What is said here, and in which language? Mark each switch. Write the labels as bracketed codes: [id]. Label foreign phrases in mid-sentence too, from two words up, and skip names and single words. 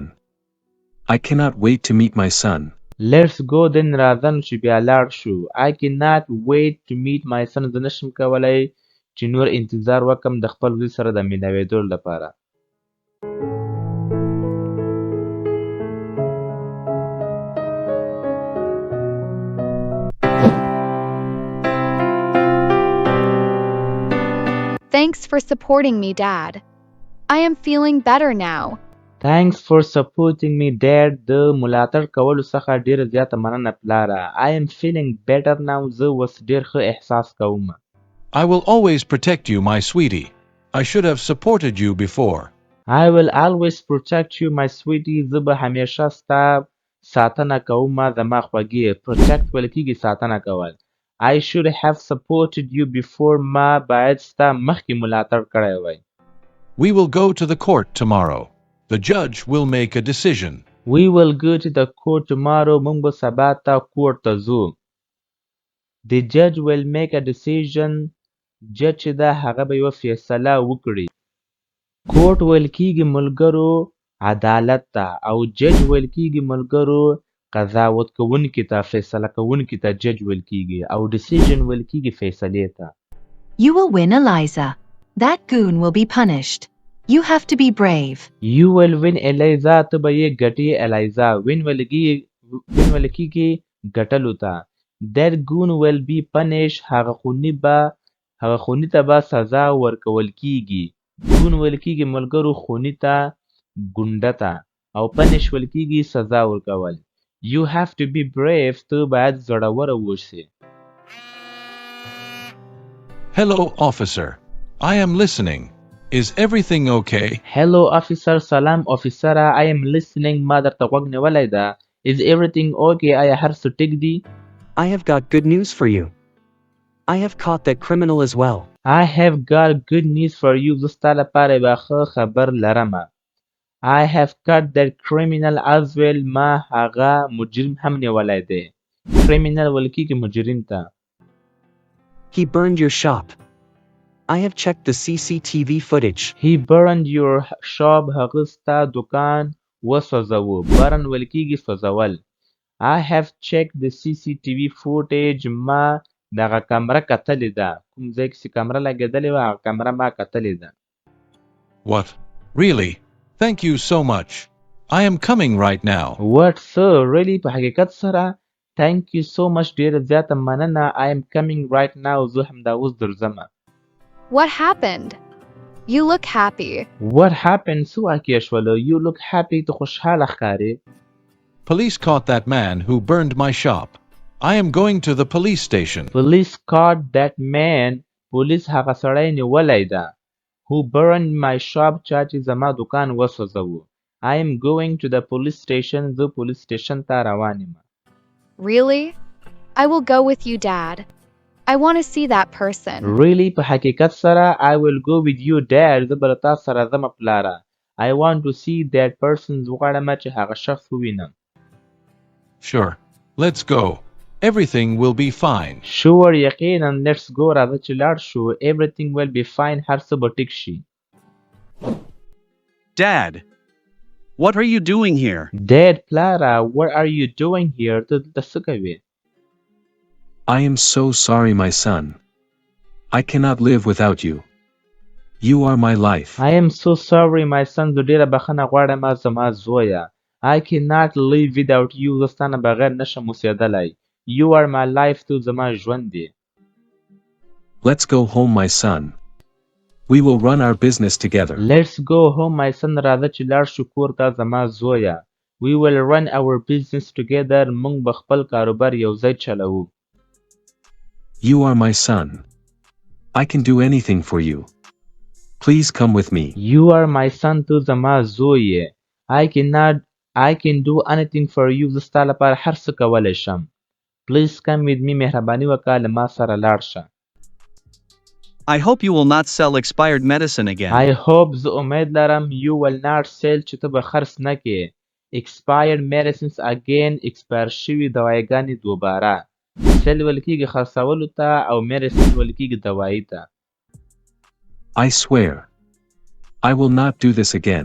[en] I cannot wait to meet my son. Let's go then. [ps] راځه نو چې بیا لاړ شو. [en] I cannot wait to meet my son. [ps] زه نشم کولی چې نور انتظار وکم د خپل زوی سره د ملاوېدو لپاره. [en] Thanks for supporting me, Dad. I am feeling better now. Thanks for supporting me, Dad. [ps] د ملاتړ کولو څخه ډېره زیاته مننه پلاره. [en] I am feeling better now. [ps] زه اوس ډېر ښه احساس کوم. [en] I will always protect you, my sweetie. I should have supported you before. I will always protect you, my sweetie. [ps] زه به همیشه ستا ساتنه کوم زما خوږې. Protect ویل کیږي ساتنه کول. [en] I should have supported you before. [ps] ما باید ستا مخکې ملاتړ کړی وای. [en] We will go to the court tomorrow. The judge will make a decision. We will go to the court tomorrow. [ps] موږ به سبا ته کورټ ته ځو. [en] The judge will make a decision. [ps] جج چې ده هغه به یوه فیصله وکړي. کورټ ویل کیږي ملګرو عدالت ته او جج ویل کیږي ملګرو قضاوت کوونکي ته فیصله کوونکي ته جج ویل کیږي او decision ویل کیږي فیصلې ته. [en] You will win, Eliza. That goon will be punished. You have to be brave. You will win, Eliza. [ps] ته به یې ګټې Eliza. win ویل کیږي ګټلو ته. [en] That goon will be punished. [ps] هغه خوني ته به سزا ورکول کیږي. goon ویل کیږي ملګرو خوني ته ګونډه ته او punish ویل کیږي سزا ورکول. [en] You have to be brave. [ps] ته باید زړور اوسې. [en] Hello, officer. I am listening. Is everything okay? Hello, officer. سلام officer. I am listening. [ps] ما درته غوږ نیولی ده. [en] Is everything okay? [ps] آیا هر څه ټیک دي؟ [en] I have got good news for you. I have caught that criminal as well. I have got good news for you. [ps] زه ستا لپاره یوه ښه خبر لرمه. [en] I have caught that criminal as well. [ps] ما هغه مجرم هم نیولی دی. criminal ویل کیږي مجرم ته. [en] He burned your shop. I have checked the CCTV footage. He burned your shop. [ps] هغه ستا دکان وسوځوه. burn ویل کیږي سوځول. [en] I have checked the CCTV footage. [ps] ما دغه کمره کتلې ده. کوم ځای کې چې کمره لګېدلې وه هغه کمره ما کتلې ده. [en] What? Really? Thank you so much. I am coming right now. What, sir? Really? [ps] په حقیقت سره [en] Thank you so much. [ps] ډېره زیاته مننه. [en] I am coming right now. [ps] زه همدا اوس درځم. [en] What happened? You look happy. What happened? [ps] څه واقع شوله؟ [en] You look happy. [ps] ته خوشحاله ښکارې. [en] Police caught that man who burned my shop. I am going to the police station. Police caught that man. [ps] پولیس هغه سړی نیولی ده. [en] Who burned my shop. [ps] چا چې زما دکان وسوځوه. [en] I am going to the police station. [ps] زه [en] police station [ps] ته روان یم. [en] Really? I will go with you, Dad. I want to see that person. Really [ps] په حقیقت سره [en] I will go with you dad. [ps] زه به له تا سره ځم پلاره. [en] I want to see that person. [ps] زه غواړم چې هغه شخص ووینم. [en] Sure. Let's go. Everything will be fine. [ps] Sure یقینا [en] let's go [ps] راځه چې لاړ شو. [en] Everything will be fine. [ps] هر څه به ټیک شي. [en] Dad, what are you doing here? Dad پلاره what are you doing here? [ps] ته دلته څه کوې؟ [en] I am so sorry, my son. I cannot live without you. You are my life. I am so sorry my son. [ps] زه ډیره بخښنه غواړم زما زویه. [en] I cannot live without you. [ps] زه ستا نه بغیر نشم اوسېدلی. [en] You are my life. [ps] تو زما ژوند دی. [en] Let's go home, my son. We will run our business together. Let's go home my son. [ps] راځه چې لاړ شو کور ته زما زویه. [en] We will run our business together. [ps] موږ به خپل کاروبار یو ځای چلوو. [en] You are my son. I can do anything for you. Please come with me. You are my son. [ps] تو زما زوی یې. [en] I can do anything for you. [ps] زه ستا لپاره هر څه کولی شم. [en] Please come with me. [ps] مهرباني وکړه له ما سره لاړ شه. [en] I hope you will not sell expired medicine again. I hope [ps] زه امید لرم [en] you will not sell [ps] چې ته به خرڅ نه کړې. [en] Expired medicines again. [ps] expire شوي دوايګانې دوباره. sell ویل کېږي خرڅولو ته او medicine ویل کېږي دوایي ته. [en] I swear. I will not do this again.